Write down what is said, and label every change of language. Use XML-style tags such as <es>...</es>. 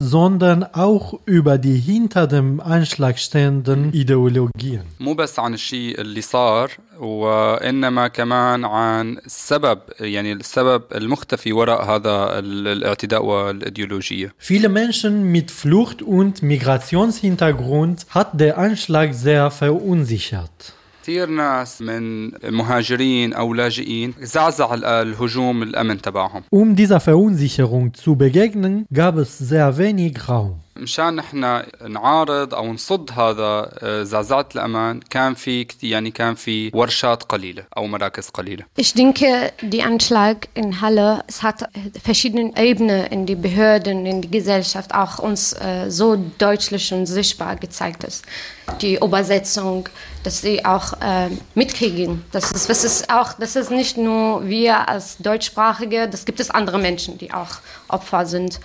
<de>sondern auch über die hinter dem Anschlag stehenden Ideologien.</de> <ar>مو بس عن الشيء اللي صار وإنما كمان عن السبب يعني السبب المختفي وراء هذا الاعتداء والإيديولوجية.</ar> <de>Viele Menschen mit Flucht- und Migrationshintergrund hat der Anschlag sehr verunsichert.</de> <ar>كثير ناس من مهاجرين أو لاجئين زعزع الهجوم الأمن تبعهم.</ar> <de>dieser Verunsicherung zu begegnen, gab es sehr wenig Raum.</de> <ar>مشان نحن نعارض أو نصد هذا زعزعة الأمان كان في يعني كان في ورشات قليلة أو مراكز قليلة.</ar> <de>Ich denke, die Anschlag in Halle, es hat verschiedene Ebenen in die Behörden, in die Gesellschaft auch uns so deutlich und sichtbar gezeigt ist. Die Übersetzung, dass sie auch mitkriegen. Das ist nicht nur wir als Deutschsprachige, das gibt es andere Menschen, die auch Opfer sind.</de>